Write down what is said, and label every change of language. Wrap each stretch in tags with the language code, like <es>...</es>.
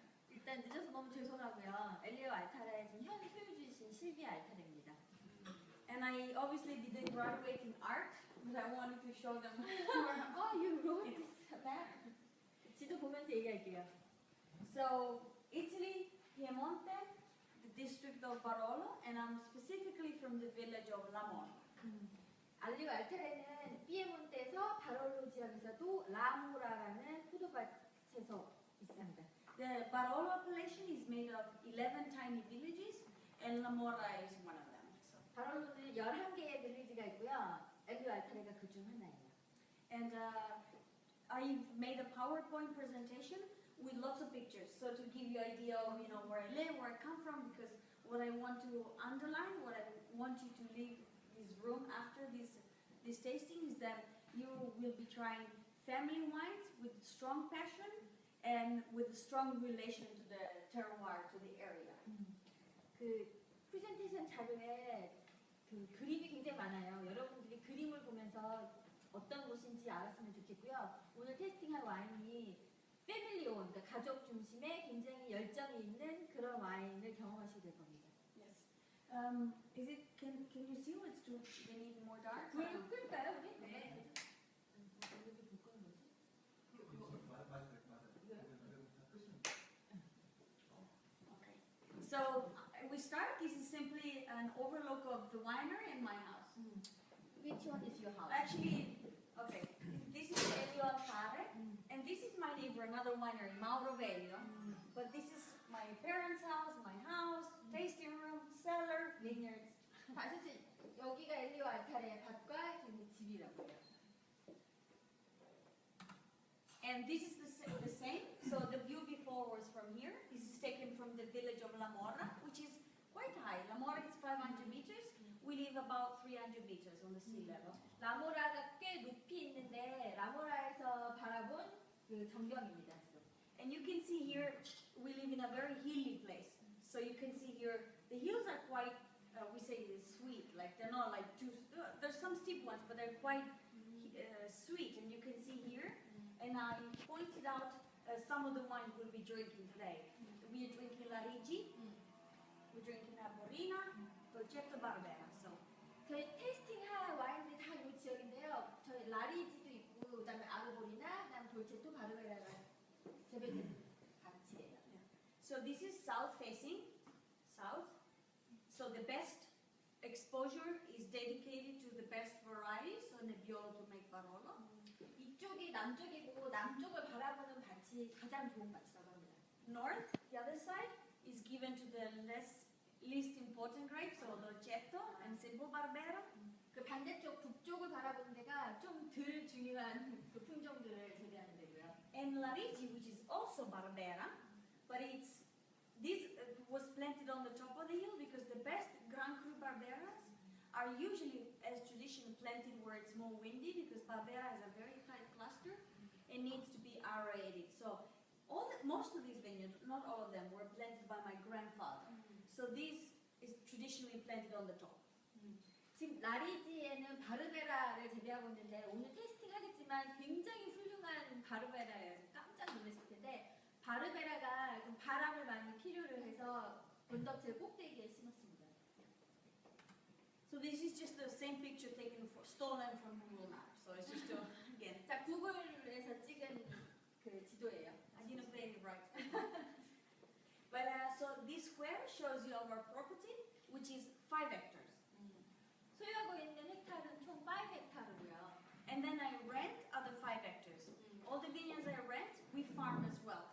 <ko>일단 늦어서 너무 죄송하고요. 엘리오 알타레 지금 현 소유주이신 실비 알타레입니다.</ko> <en>And I obviously didn't graduate in art, but I wanted to show them. Oh, you wrote this map?</en> <ko>지도 보면서 얘기할게요.</ko> <en>So, Italy, Piemonte, the district of Barolo, and I'm specifically from the village of Lamon.</en> <ko>엘리오 알타레는 피에몬테에서 바롤로 지역에서도 라모라라는 포도밭에서 있습니다.</ko> <en>The Barolo appellation is made of 11 tiny villages, and Lamora is one of them. So.</en> <ko>바롤로는 11개의 빌리지가 있고요. 엘리오 알타레가 그 중 하나예요.</ko> <en>And I've made a PowerPoint presentation with lots of pictures, so to give you an idea of where I live, where I come from, because what I want to underline, what I want you to leave this room after this tasting is that you will be trying family wines with strong passion and with a strong relation to the terroir, to the area.</en> <ko>그 프레젠테이션 자료에 그 그림이 굉장히 많아요. 여러분들이 그림을 보면서 어떤 곳인지 알았으면 좋겠고요. 오늘 테이스팅할 와인이 패밀리온, 그러니까 가족 중심의 굉장히 열정이 있는 그런 와인을 경험하시게 될 겁니다.</ko> <en>Yes. Is it? Can you see what's too? They need more dark.</en> <ko>불 끌까요, 우리? 네.</ko> <en>Okay. So we start. This is simply an overlook of the winery and my house. Which one is your house? Actually, okay. This is Elio Altare, and this is my neighbor, another winery, Mauro Velio. But this is my parents' house, my house, tasting room, cellar, vineyards.</en> <ko>사실 여기가 엘리오 알타레의 밭과 집이라고요.</ko> <en>And this is the same. So the view before was from here. This is taken from the village of La Morra, which is quite high. La Morra is 500 meters. We live about 300 meters on the sea level.</en> <ko>라모라가 꽤 높이 있는데 라모라에서 바라본 그 전경입니다 지금.</ko> <en>And you can see here, we live in a very hilly place. So you can see here, the hills are quite, we say sweet, like they're not like too, there's some steep ones, but they're quite sweet. And you can see here, and I pointed out some of the wines we'll be drinking today. We are drinking Larigi, we're drinking Arborina, Dolcetto Barbera. So.</en> <ko>저희 테이스팅할 와인들이 다 이 지역인데요. 저희 라리지도 있고, 그다음에 아르보리나, 그다음 돌체토 바르베라가 재배되는 밭이에요.</ko> <en>So this is south facing, south. So the best exposure is dedicated to the best varieties on Nebbiolo to make Barolo.</en> <ko>이쪽이 남쪽이고 남쪽을 바라보는 밭이 가장 좋은 밭이라고 합니다.</ko> <en>North, the other side, is given to the least important grapes, so Dolcetto and Simple Barbera.</en> <ko>그 반대쪽 북쪽을 바라보는 데가 좀 덜 중요한 그 품종들을 재배하는 데고요.</ko> <en>And Larigi, which is also Barbera, but this was planted on the top of the hill because the best Grand Cru Barberas are usually, as tradition, planted where it's more windy because Barbera has a very tight cluster and needs to be aerated. So most of these vineyards, not all of them, were planted by my grandfather. So this is traditionally planted on the top.</en> <ko>지금 라리지에는 바르베라를 재배하고 있는데 오늘 테이스팅 하겠지만 굉장히 훌륭한 바르베라예요. 깜짝 놀랐을 텐데 바르베라가 좀 바람을 많이 필요로 해서 언덕질 꼭대기에 심었습니다.</ko> <en>So this is just the same picture stolen from Google Maps. So it's just again.</en> <ko>자, 구글에서 찍은 그 지도예요.</ko> <en>I didn't play it right. But so this square shows you our property, which is 5 hectares.</en> <ko>소유하고 있는 헥타르는 총 5헥타르고요.</ko> <en>And then I rent other 5 hectares. All the vineyards I rent, we farm as well.</en>